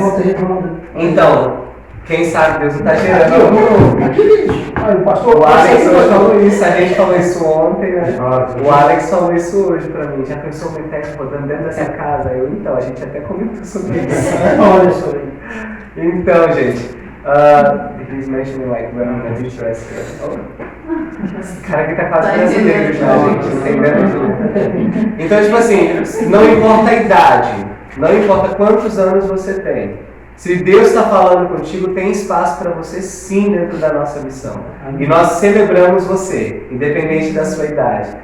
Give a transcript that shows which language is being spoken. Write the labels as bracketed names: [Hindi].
[Portuguese] volta redonda. Então, quem sabe Deus não está gerando. Aqui, olha, o pastor. O Alex hoje falou isso, a gente falou isso ontem, né? Nossa. O Alex falou isso hoje pra mim. Já pensou o Metex rodando dentro dessa casa? Então, a gente até comentou sobre isso. Olha só aí. Então, gente, [English] he's mentioning like when the teacher is here. [Portuguese] Esse cara aqui tá quase brasileiro já, gente, entendeu? Então, tipo assim, não importa a idade, não importa quantos anos você tem. Se Deus está falando contigo, tem espaço para você sim dentro da nossa missão. E nós celebramos você, independente da sua idade.